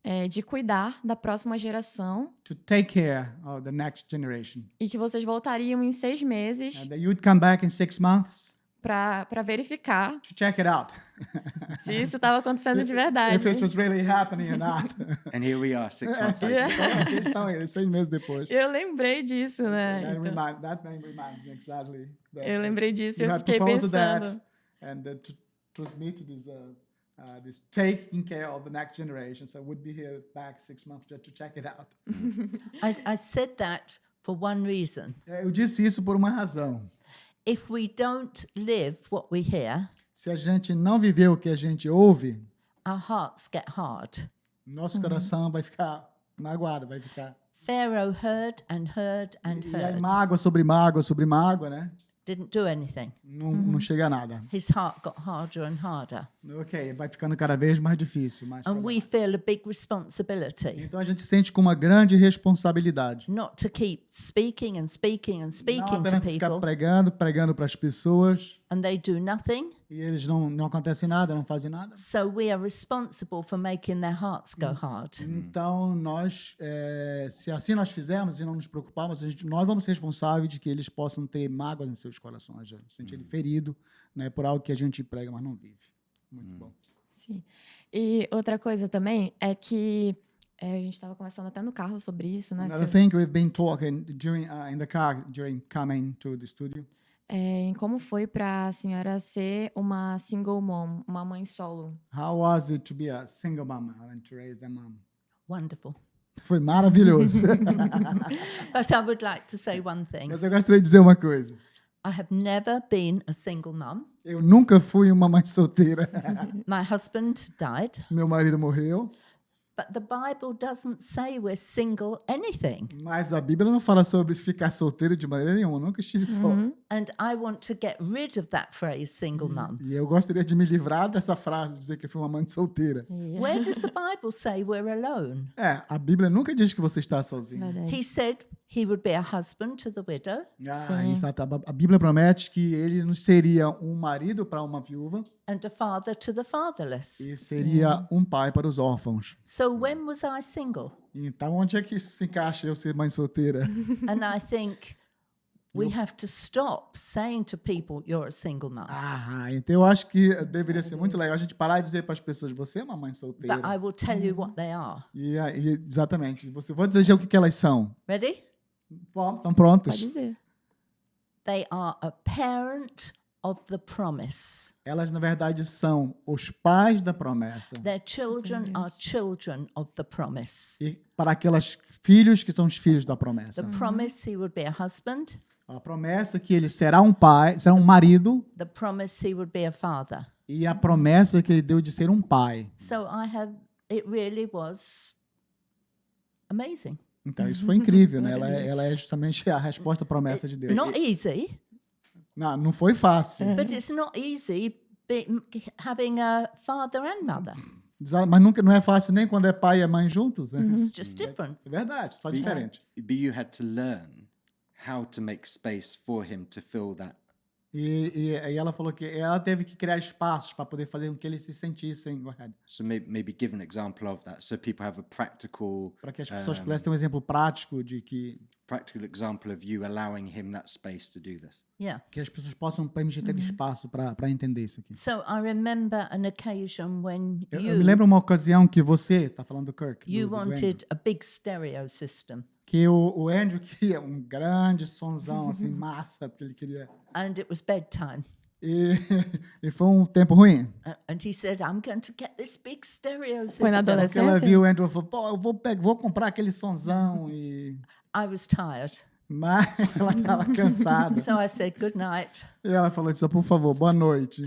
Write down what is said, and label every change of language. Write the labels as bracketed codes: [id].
[pt] De cuidar da próxima geração. [en] To take care of the next generation. [pt] E que vocês voltariam em 6 meses. [en] And that you'd come back in 6 months. [pt] Para verificar [en] to check it out. [pt] Se isso estava acontecendo de verdade. [en] If it was really happening or not. And here we are, 6 months later. [pt] Eles estão aí, 6 meses depois. Eu lembrei disso, né? [en] That name reminds me exactly. [pt] Eu lembrei disso e [en] you [pt] eu fiquei pensando. [en] That, and to transmit this taking care of the next generation. So we'd be here back 6 months just to check it out. I said that for one reason. [pt] Eu disse isso por uma razão. [en] If we don't live what we hear, [pt] se a gente não viver o que a gente ouve, [en] our hearts get hard. [pt] Nosso coração vai ficar magoado, vai ficar. [en] Pharaoh heard and heard and heard. [pt] E aí mágoa sobre mágoa, né? [en] Didn't do anything. [pt] Não chega a nada. [en] His heart got harder and harder. [pt] Ok, vai ficando cada vez mais difícil. Mais [en] And we [pt] problemático. [en] feel a big responsibility [pt] Então a gente sente com uma grande responsabilidade. [en] not to keep speaking and speaking and [pt] Não [en] speaking to [pt] apenas ficar [en] people, [pt] pregando para as pessoas, [en] and they do nothing. [pt] e eles não acontece nada, não fazem nada. [en] So we are responsible for making their hearts go hard. [pt] Então, nós, se assim nós fizermos e não nos preocuparmos, nós vamos ser responsáveis de que eles possam ter mágoas em seus corações, se sentirem feridos, né, por algo que a gente prega, mas não vive. Muito bom. Sim. E outra coisa também é que a gente estava conversando até no carro sobre isso, né? [en] Another thing we've been talking during in the car during coming to the studio. [pt] Em como foi para a senhora ser uma single mom, uma mãe solo? [en] How was it to be a single mom and to raise a mom? Wonderful. [pt] Foi maravilhoso. [en] But I would like to say one thing. [pt] Mas eu gostaria de dizer uma coisa. [en] I have never been a single mum. [pt] Eu nunca fui uma mãe solteira. [en] My husband died, [pt] Meu marido morreu, [en] but the Bible doesn't say we're single anything. [pt] mas a Bíblia não fala sobre ficar solteiro de maneira nenhuma. Eu nunca estive só. [en] And I want to get rid of that phrase, single mum. [pt] E eu gostaria de me livrar dessa frase, de dizer que eu fui uma mãe solteira. [en] Where does the Bible say we're alone? [pt] A Bíblia nunca diz que você está sozinho. Verdade. [en] He said he would be a husband to the widow, [pt] Exato. A Bíblia promete que ele nos seria um marido para uma viúva [en] and a father to the fatherless. [pt] e seria um pai para os órfãos. [en] So when was I single? [pt] Então, onde é que isso se encaixa, eu ser mãe solteira? [en] And I think we have to stop saying to people, you're a single mum. [pt] Então eu acho que deveria ser muito legal a gente parar de dizer para as pessoas, você é uma mãe [en] But [pt] solteira. [en] I will tell you what they are. [pt] Exatamente. Vou dizer o que elas são. [en] Ready? [pt] Bom, estão prontas? Pode dizer. [en] They are a parent of the promise. [pt] Elas, na verdade, são os pais da promessa. [en] Their children are children of the promise. [pt] E para aqueles filhos que são os filhos da promessa. [en] The promise he would be a husband. [pt] A promessa que ele será um pai, será um marido, [en] The promise he would be a father. [pt] e a promessa que ele deu de ser um pai. [en] So it really was amazing. [pt] Então, isso foi incrível, né? Ela é justamente a resposta à promessa de Deus. [en] Not easy, [pt] Não foi fácil. [en] but it's not easy having a father and mother. [pt] Mas nunca, não é fácil nem quando é pai e mãe juntos. Né? [en] It's just different. [pt] É verdade, só diferente. [en] But you had to learn how to make space for him to fill that. [pt] E ela falou que ela teve que criar espaços para poder fazer com que eles se sentissem. [en] So maybe give an example of that, so people have a practical [pt] Para que as pessoas pudessem ter um exemplo prático de que [en] example of you allowing him that space to do this. Yeah. [pt] as pessoas possam permitir ter espaço para entender isso aqui. [en] So I remember an occasion when [pt] Eu me lembro uma ocasião que você, está falando do Kirk, [en] you [pt] do Andrew, [en] wanted a big stereo system, [pt] que o Andrew queria um grande sonzão, assim, massa, porque ele queria... [en] and it was bedtime. [pt] E foi um tempo ruim. [en] And he said, I'm going to get this big stereo [pt] Foi na [en] system. [pt] Porque ela adolescência? viu o Andrew e falou, pô, eu vou comprar aquele sonzão. [en] I was tired. [pt] Mas ela estava cansada. [en] So I said, good night, [pt] E ela falou assim, por favor, boa noite.